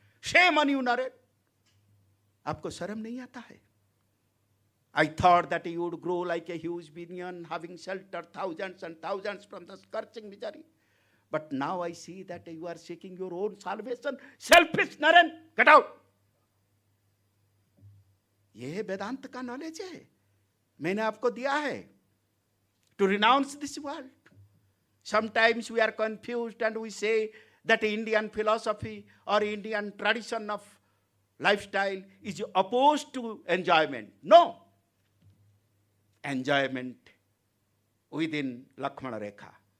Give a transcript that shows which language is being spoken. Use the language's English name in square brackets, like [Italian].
[English] Shame on you, Naren. [Hindi] आपको शर्म नहीं आता है? [English] I thought that you would grow like a huge banyan, having sheltered thousands and thousands from the scorching misery. But now I see that you are seeking your own salvation. Selfish, Naren, get out. [Hindi] ये वेदांत का knowledge है, मैंने आपको दिया है. [English] To renounce this world. Sometimes we are confused and we say that Indian philosophy or Indian tradition of lifestyle is opposed to enjoyment. No. Enjoyment within Lakshmana Rekha.